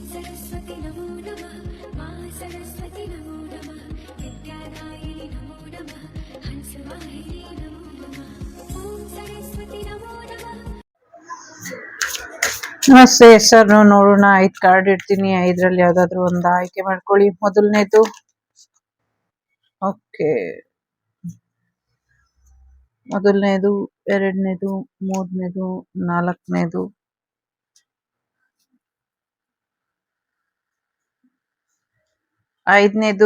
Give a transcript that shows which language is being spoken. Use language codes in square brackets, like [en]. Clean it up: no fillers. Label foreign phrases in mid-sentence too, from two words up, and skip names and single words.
[sa] सरस्वती नमो नमः मा सरस्वती नमो नमः विद्यादायिनी नमो नमः हंसवाहिनी नमो नमः ॐ सरस्वती नमो नमः। [kn] ನಮಸ್ತೆ. ಹೆಸರು ನೋಡೋಣ. 5 ಕಾರ್ಡ್ ಇಡ್ತೀನಿ. 5ರಲ್ಲಿ ಯಾವ್ದಾದ್ರು ಒಂದು ಆಯ್ಕೆ ಮಾಡ್ಕೊಳ್ಳಿ. ಮೊದಲನೇದು ಓಕೆ, ಮೊದಲನೇದು, ಎರಡನೇದು, ಮೂರನೇದು, ನಾಲ್ಕನೇದು, ಐದನೇದು.